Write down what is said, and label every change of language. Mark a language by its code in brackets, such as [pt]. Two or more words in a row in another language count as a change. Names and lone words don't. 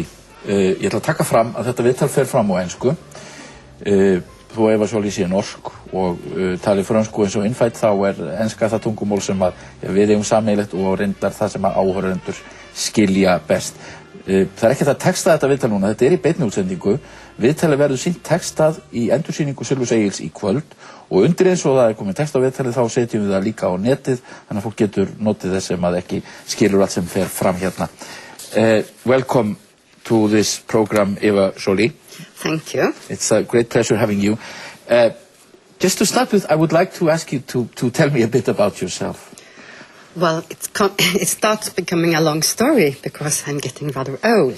[is] Ég ætla að taka fram að þetta viðtal fer fram á ensku. Þó Eva Joly sé norsk og tali frönsku eins og innfædd, þá enska það tungumál sem við eigum sameiginlegt og reyndar það sem áhorfendur skilja best. Það ekki að texta þetta viðtal núna, þetta í beinni útsendingu. Viðtalið verður sýnt textað í endursýningu Silfurs Egils í kvöld og undir eins og það komin text á viðtalið þá setjum við það líka á netið, þannig að fólk getur notið þess sem ekki skilur allt sem fer fram hérna. [en] Welcome to this program, Eva Joly. Thank you. It's a great pleasure having you. Just to start with, I would like to ask you to tell me a bit about yourself. Well, it starts becoming a long story because I'm getting rather old.